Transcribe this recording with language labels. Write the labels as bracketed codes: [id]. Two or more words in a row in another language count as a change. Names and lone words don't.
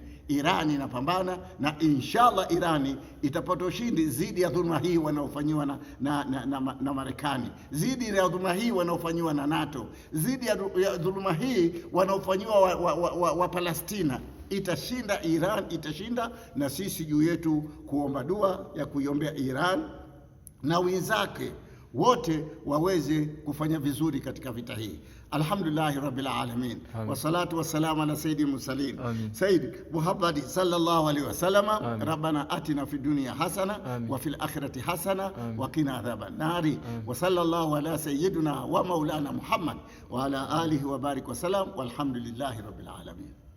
[sw] Iran inapambana, na inshallah Irani itapata ushindi zidi ya dhulma hii wanaofanyiwa na Marekani, zidi ya dhulma hii wanaofanyiwa na NATO, zidi ya dhulma hii wanaofanyiwa wa Palestina. Itashinda, Iran itashinda, na sisi juu yetu kuomba dua ya kuiombea Iran na wenzake wote waweze kufanya vizuri katika vita hii. [ar] الحمد لله رب العالمين والصلاة والسلام على سيد المرسلين سيد محمد صلى الله عليه وسلم. ربنا آتنا في الدنيا حسنة وفي الآخرة حسنة وقنا عذاب النار وصلى الله على سيدنا ومولانا محمد وعلى آله وبارك وسلم والحمد لله رب العالمين.